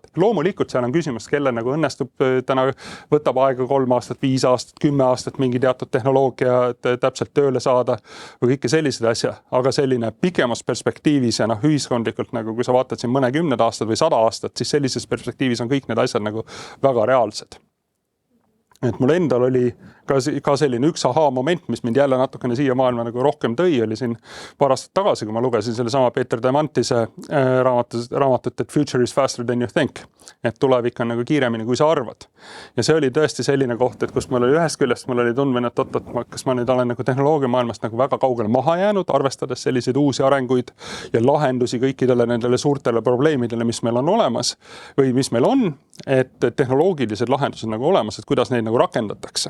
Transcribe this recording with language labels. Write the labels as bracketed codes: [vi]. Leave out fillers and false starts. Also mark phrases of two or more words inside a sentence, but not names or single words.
[et] Loomulikult seal on küsimus, kelle nagu õnnestub täna võtab aega 3 aastat, 5 aastat, 10 aastat mingi teatud tehnoloogia täpselt tööle saada või kõike sellised asja, aga selline pikemas perspektiivis ja ühiskondlikult nagu kui sa vaatad siin mõnekümned aastad või 100 aastat, siis sellises perspektiivis on kõik need asjad nagu väga reaalsed. Et mul endal oli ka selline üks moment, mis mind jälle natukene siia maailma nagu rohkem tõi, oli siin paar aastat tagasi, kui ma lugesin selle sama Peeter Diamantise raamatut, et [en] future is faster than you think. [et] Et tulevik on nagu kiiremini, kui sa arvad. Ja see oli tõesti selline koht, et kus mul oli ühest küljest, mul oli tundmine, et kas ma nüüd olen nagu tehnoloogia maailmast nagu väga kaugele maha jäänud, arvestades selliseid uusi arenguid ja lahendusi kõikidele nendele suurtele probleemidele, mis meil on olemas või mis meil on, et tehnoloogilised lahendused nagu olemas, et kuidas neid nagu rakendatakse.